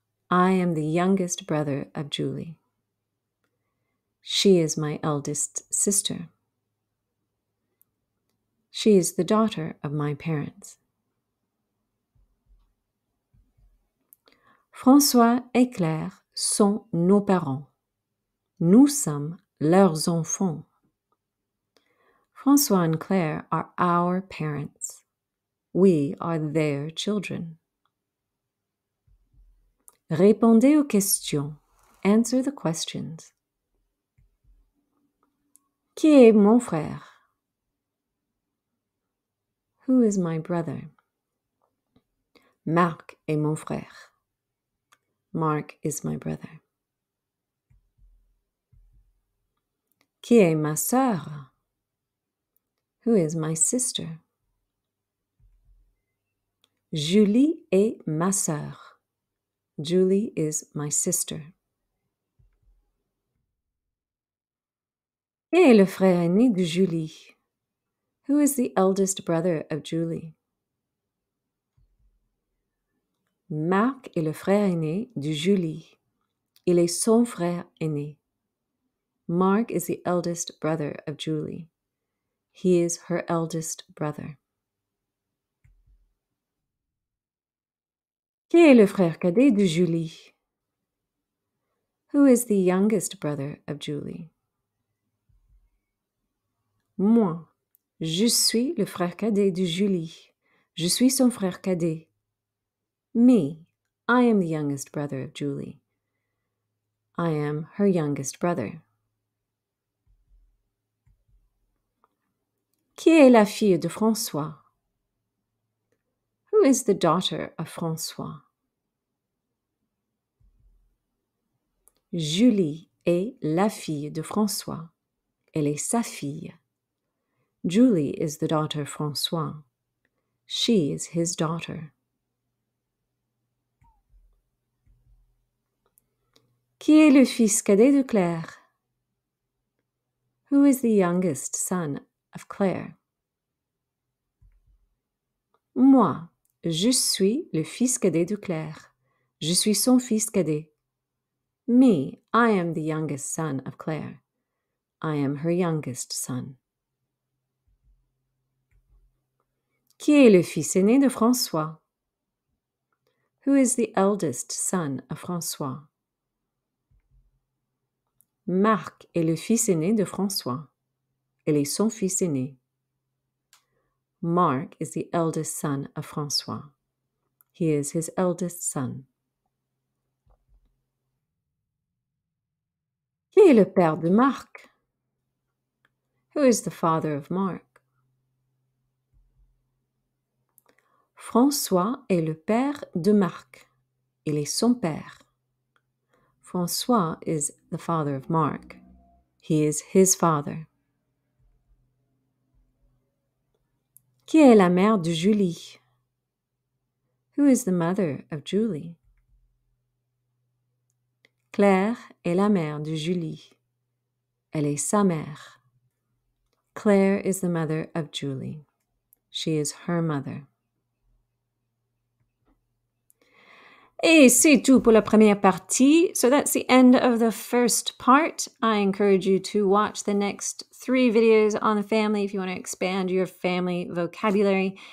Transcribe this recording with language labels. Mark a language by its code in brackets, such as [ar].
[en] I am the youngest brother of Julie. She is my eldest sister. She is the daughter of my parents. [fr] François et Claire sont nos parents. Nous sommes leurs enfants. [en] François and Claire are our parents. We are their children. [fr] Répondez aux questions. [en] Answer the questions. [fr] Qui est mon frère? [en] Who is my brother? [fr] Marc est mon frère. [en] Mark is my brother. [fr] Qui est ma sœur? [en] Who is my sister? [fr] Julie est ma sœur. [en] Julie is my sister. [fr] Qui est le frère aîné de Julie? [en] Who is the eldest brother of Julie? [fr] Marc est le frère aîné de Julie. Il est son frère aîné. [en] Mark is the eldest brother of Julie. He is her eldest brother. [fr] Qui est le frère cadet de Julie? [en] Who is the youngest brother of Julie? [fr] Moi, je suis le frère cadet de Julie. Je suis son frère cadet. [en] Me, I am the youngest brother of Julie. I am her youngest brother. [fr] Qui est la fille de François? [en] Who is the daughter of François? [fr] Julie est la fille de François. Elle est sa fille. [en] Julie is the daughter of François. She is his daughter. [fr] Qui est le fils cadet de Claire? [en] Who is the youngest son of Claire? [fr] Moi, je suis le fils cadet de Claire. Je suis son fils cadet. [en] Me, I am the youngest son of Claire. I am her youngest son. [fr] Qui est le fils aîné de François? [en] Who is the eldest son of François? [fr] Marc est le fils aîné de François. Il est son fils aîné. [en] Mark is the eldest son of François. He is his eldest son. [fr] Qui est le père de Marc? [en] Who is the father of Mark? [fr] François est le père de Marc. Il est son père. [en] François is the father of Mark. He is his father. [fr] Qui est la mère de Julie? [en] Who is the mother of Julie? [fr] Claire est la mère de Julie. Elle est sa mère. [en] Claire is the mother of Julie. She is her mother. [fr] Et c'est tout pour la première partie. [en] So that's the end of the first part. I encourage you to watch the next 3 videos on the family if you want to expand your family vocabulary.